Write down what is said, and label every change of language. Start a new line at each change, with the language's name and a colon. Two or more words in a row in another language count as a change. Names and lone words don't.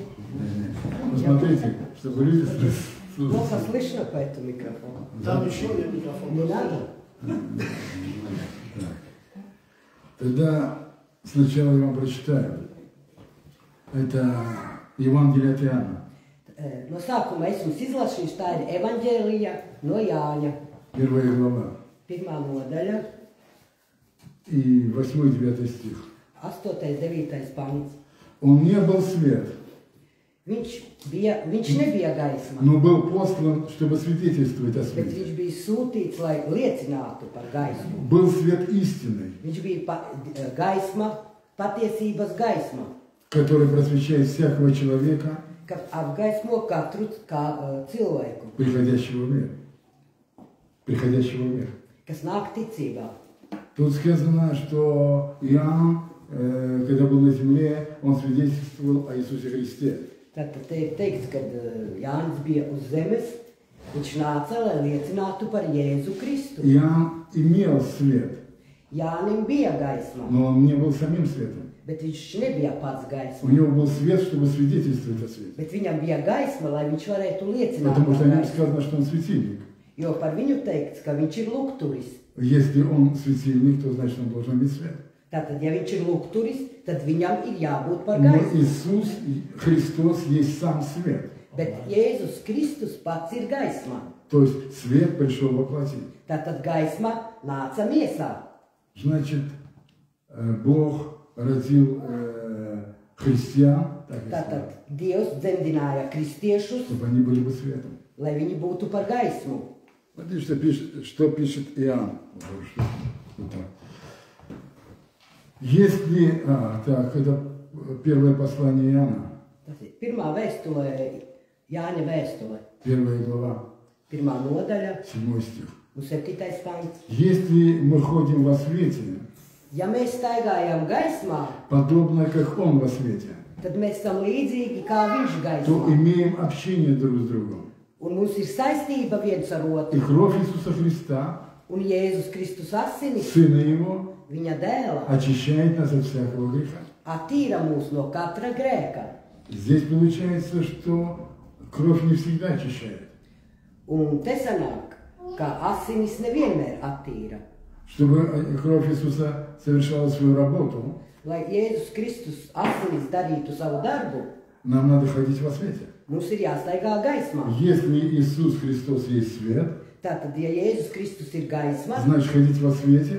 Russian: Посмотрите, чтобы люди слышали. Плохо слышно по этому микрофону. Там еще один микрофон. Не надо? Так. Тогда сначала я вам прочитаю. Это Евангелие от Иоанна.
Latvian: No sākuma es jums izlasīšu, tā ir evaņģēlija no Jāņa.
Russian: Первая глава.
Latvian: 1. nodaļa,
Russian: И 8-9 стих.
Latvian: 8.9. pants.
Russian: Он не был свет,
Latvian: Viņš nebija gaisma,
Russian: но был послан, чтобы свидетельствовать о
Latvian: bet
Russian: свете.
Latvian: viņš bija sūtīts, lai liecinātu par gaismu.
Russian: Был свет истинный,
Latvian: Viņš bija gaisma, patiesības gaisma,
Russian: который просвещает всякого человека,
Latvian: kas apgaismo katru cilvēku,
Russian: приходящего в мир. Приходящего в мир.
Latvian: kas nāk ticībā.
Russian: Тут сказано, что Иоанн, когда был на земле, он свидетельствовал о Иисусе Христе.
Latvian: Tātad te ir teikts, ka Jānis bija uz zemes, viņš nāca, lai liecinātu par Jēzu Kristu.
Russian: Иоанн имел свет,
Latvian: Jānim bija gaisma,
Russian: но он не был самим светом.
Latvian: bet viņš nebija pats
Russian: У
Latvian: gaisma.
Russian: него был свет, чтобы свидетельствовать о свете.
Latvian: Bet viņam bija gaisma, lai viņš varētu liecināt
Russian: Потому что
Latvian: par
Russian: о нем
Latvian: gaismu.
Russian: сказано, что он светильник.
Latvian: Jo par viņu teikts, ka viņš ir lukturis.
Russian: Если он светильник, то значит он должен иметь свет.
Latvian: Tātad, ja viņš ir lukturis, tad viņam ir jābūt par
Russian: Но
Latvian: gaismu.
Russian: Иисус, Христос есть сам свет.
Latvian: Bet Jēzus Kristus pats ir gaisma.
Russian: То есть свет пришел во плоти.
Latvian: Tātad gaisma nāca miesā.
Russian: Значит, Бог родил христиан, так и
Latvian: Tātad
Russian: сказать,
Latvian: Dievs dzemdināja kristiešus,
Russian: чтобы они были бы светом.
Latvian: lai viņi būtu par gaismu.
Russian: Смотри, что пишет Иоанн. Вот так. Если, так, это первое послание Иоанна,
Latvian: Tas ir pirmā vēstule, Jāņa vēstule,
Russian: первая глава,
Latvian: pirmā nodaļa
Russian: 7 стих.
Latvian: un 7. pants.
Russian: Если мы ходим во свете,
Latvian: Ja mēs staigājam gaismā,
Russian: подобно как Он во свете,
Latvian: tad mēs esam līdzīgi kā viņš
Russian: то
Latvian: gaismā.
Russian: имеем общение друг с другом.
Latvian: Un mums ir saistība viens ar
Russian: И
Latvian: otru.
Russian: кровь Иисуса Христа,
Latvian: Un Jēzus Kristus asinis,
Russian: Сына Его,
Latvian: viņa dēla,
Russian: очищает нас от всякого греха.
Latvian: attīra mūs no katra grēka.
Russian: Здесь получается, что кровь не всегда очищает.
Latvian: Un te sanāk, ka asinis nevienmēr attīra.
Russian: Чтобы кровь Иисуса совершала свою работу,
Latvian: Lai Jēzus Kristus asinis darītu savu darbu,
Russian: нам надо ходить во свете.
Latvian: mums ir jāstaigā gaismā.
Russian: Если Иисус Христос есть свет,
Latvian: Tātad, ja Jēzus Kristus ir gaisma,
Russian: значит ходить во свете,